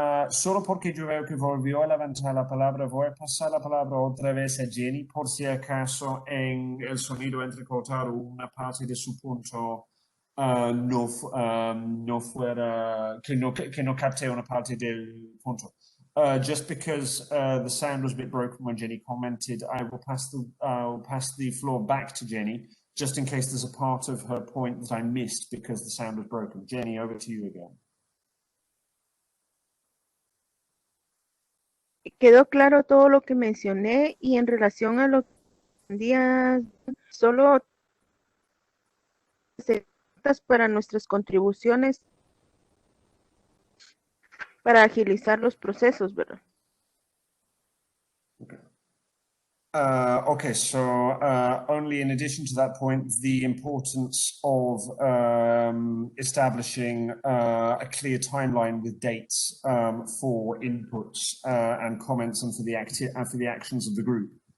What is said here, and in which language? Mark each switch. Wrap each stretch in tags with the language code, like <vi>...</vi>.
<es>Solo porque yo veo que volvió a levantar la palabra, voy a pasar la palabra otra vez a Jenny, por si acaso en el sonido entrecortado una parte de su punto no fuera, que no capte una parte del punto.</es> <en>Just because the sound was a bit broken when Jenny commented, I will pass the floor back to Jenny, just in case there's a part of her point that I missed because the sound was broken. Jenny, over to you again.</en> <es>Quedó claro todo lo que mencioné y en relación a lo que día solo para nuestras contribuciones para agilizar los procesos, ¿verdad?</es> <en>Okay. Okay, so only in addition to that point, the importance of establishing a clear timeline with dates for inputs and comments and for the actions of the group.</en>